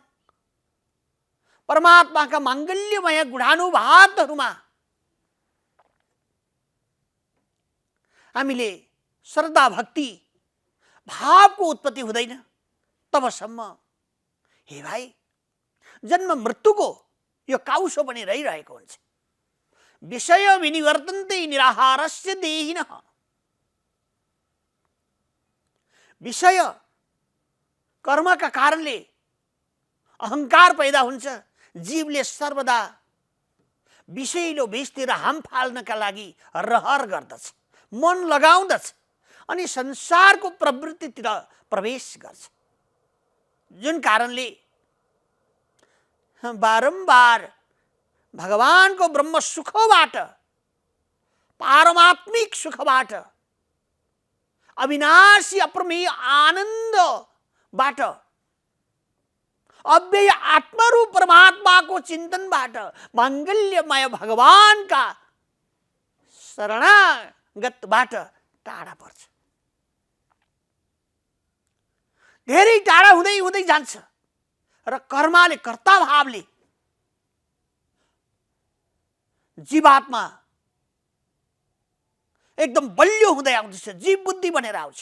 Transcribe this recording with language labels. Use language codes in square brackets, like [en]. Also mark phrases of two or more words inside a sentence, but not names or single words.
[ne] परमात्माका माङ्गल्यमय गुणानुवादहरूमा हामीले श्रद्धा भक्ति भावको उत्पत्ति हुँदैन तबसम्म हे भाइ जन्म मृत्युको यो काउसो पनि रहिरहेको हुन्छ। [sa] विषय विनिवर्तन्ते निराहारस्य देहिनः। [ne] विषय कर्मका कारणले अहंकार पैदा हुन्छ। जीवले सर्वदा विषयिलो विषतिर हाम फाल्नका लागि रहर गर्दछ, मन लगाउँदछ अनि संसारको प्रवृत्तितिर प्रवेश गर्छ, जुन कारणले बारम्बार भगवानको ब्रह्म सुखबाट, पारमात्मिक सुखबाट, अविनाशी अप्रमेय आनन्दबाट, अव्यय आत्मरूप परमात्माको चिन्तनबाट, मांगल्यमय भगवानका शरणागतबाट टाढा पर्छ। धेरै टाढा हुँदै हुँदै जान्छ र कर्मले, कर्ता भावले जीवात्मा एकदम बलियो हुँदै आउँदछ, जीव बुद्धि बनेर आउँछ।